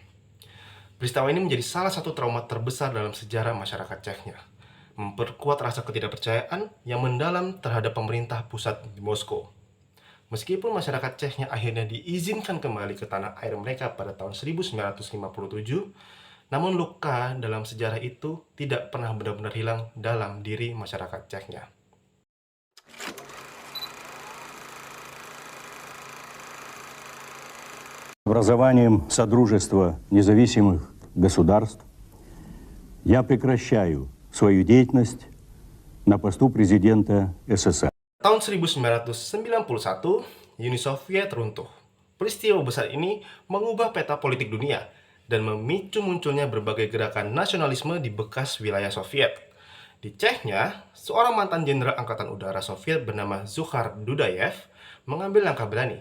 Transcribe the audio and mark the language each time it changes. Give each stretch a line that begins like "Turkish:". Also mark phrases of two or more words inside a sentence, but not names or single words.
Indonesian: Peristiwa ini menjadi salah satu trauma terbesar dalam sejarah masyarakat Chechnya, memperkuat rasa ketidakpercayaan yang mendalam terhadap pemerintah pusat di Moskow. Meskipun masyarakat Chechnya akhirnya diizinkan kembali ke tanah air mereka pada tahun 1957, namun luka dalam sejarah itu tidak pernah benar-benar hilang dalam diri masyarakat Chechnya.
Russian: Образованием Содружества независимых государств я прекращаю свою деятельность на посту президента СССР.
Indonesian: Tahun 1991, Uni Soviet runtuh. Peristiwa besar ini mengubah peta politik dunia dan memicu munculnya berbagai gerakan nasionalisme di bekas wilayah Soviet. Di Chechnya, seorang mantan jenderal Angkatan Udara Soviet bernama Zukhar Dudayev mengambil langkah berani.